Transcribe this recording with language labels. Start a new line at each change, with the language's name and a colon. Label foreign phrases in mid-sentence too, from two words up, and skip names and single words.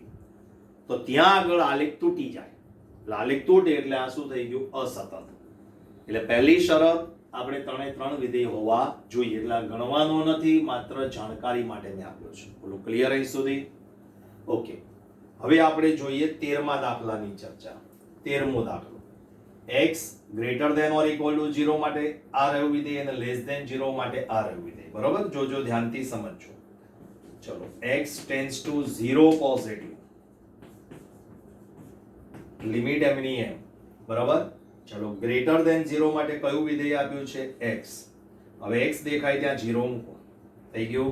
Gujarati: તો ત્યાં આગળ આલેખ તૂટી જાય. એટલે આલેખ તૂટે એટલે આ શું થઈ ગયું? અસતત. એટલે પહેલી શરત આપણે 3 વિધેય હોવા જોઈએ. એટલે આ ગણવાનો નથી, માત્ર જાણકારી માટે મેં આપ્યો છે. બોલો ક્લિયર અહીં સુધી? ઓકે. હવે આપણે જોઈએ 13મા દાખલાની ચર્ચા. 13મો દાખલો.
English: x greater than or equal to 0
Gujarati: માટે આ રહ્યું વિધેય અને
English: less than 0
Gujarati: માટે આ રહ્યું વિધેય. બરોબર? જોજો ધ્યાનથી સમજજો. ચલો
English: x tends to 0
Gujarati: પોઝિટિવ. લિમિટ m ની m. બરાબર? ચલો
English: greater than
Gujarati: 0 માટે કયું વિધેય આપ્યું છે? x. હવે x દેખાય ત્યાં 0 મૂકો. થઈ ગયું?